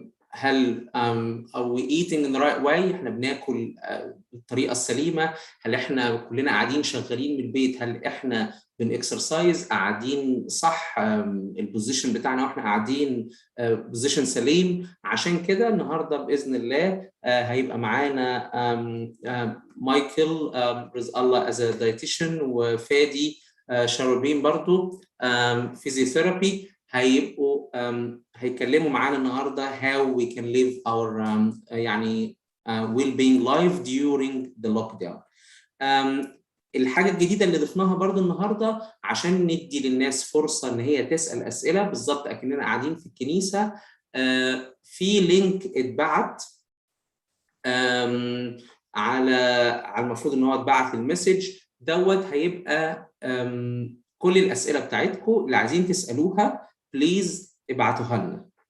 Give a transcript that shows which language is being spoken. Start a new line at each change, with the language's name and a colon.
Arabic: هل
English: are we eating in the right way؟
Arabic: احنا بناكل بالطريقه السليمه؟ هل احنا كلنا قاعدين شغالين من البيت؟ هل احنا بنكسرسايز قاعدين صح؟ البوزيشن بتاعنا واحنا قاعدين بوزيشن سليم؟ عشان كده النهارده باذن الله هيبقى معانا مايكل رزق الله از دايتيشن، وفادي شاروبين برضو فيزيوثيرابي هيبقوا هيكلموا معانا النهارده
English: how we can live our
Arabic: يعني
English: well-being life during the lockdown.
Arabic: الحاجة الجديدة اللي ضفناها برضو النهاردة عشان ندي للناس فرصة إن هي تسأل أسئلة بالظبط أكننا قاعدين في الكنيسة. في لينك اتبعت على المفروض إن هو اتبعت المسج دوت، هيبقى كل الأسئلة بتاعتكم اللي عايزين تسألوها بليز ابعتوها لنا.